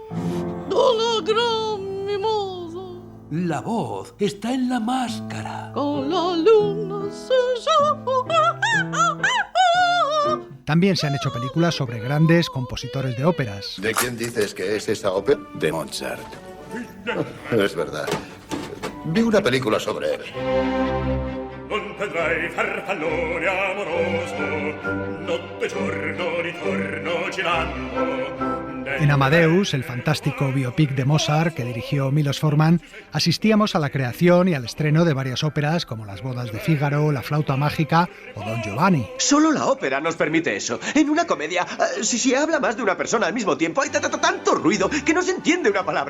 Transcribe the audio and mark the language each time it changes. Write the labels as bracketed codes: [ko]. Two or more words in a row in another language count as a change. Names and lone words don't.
[es] La voz está en la máscara. También se han hecho películas sobre grandes compositores de óperas. ¿De quién dices que es esa ópera? De Mozart. Es verdad. Vi una película sobre él. [it] Non vedrai farfallone amoroso, notte giorno ritorno girando, [es] En Amadeus, el fantástico biopic de Mozart que dirigió Milos Forman, asistíamos a la creación y al estreno de varias óperas como Las bodas de Fígaro, La flauta mágica o Don Giovanni. Solo la ópera nos permite eso. En una comedia, si se habla más de una persona al mismo tiempo, hay tanto ruido que no se entiende una palabra.